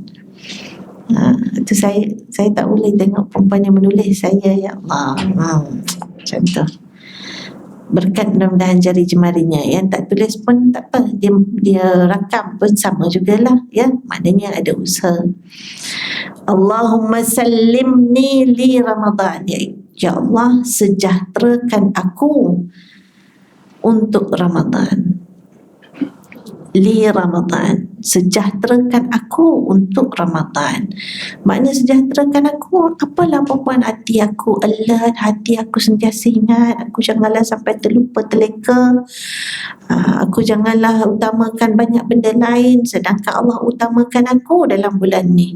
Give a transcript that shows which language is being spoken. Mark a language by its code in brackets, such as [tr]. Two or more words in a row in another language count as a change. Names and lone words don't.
[ms] Itu saya tak boleh tengok perempuan yang menulis, saya ya Allah. Macam tu. Berkat mudah-mudahan jari jemarinya. Yang tak tulis pun tak apa, dia rakam pun sama jugalah, maknanya ada usaha. [ar] اللهم سلمني لرمضان. [ms] Ya Allah, sejahterakan aku untuk Ramadan. li Ramadan, sejahterakan aku untuk Ramadan. Makna sejahterakan aku, apalah perempuan hati aku alert, hati aku sentiasa ingat, aku janganlah sampai terlupa terleka, aku janganlah utamakan banyak benda lain sedangkan Allah utamakan aku dalam bulan ni.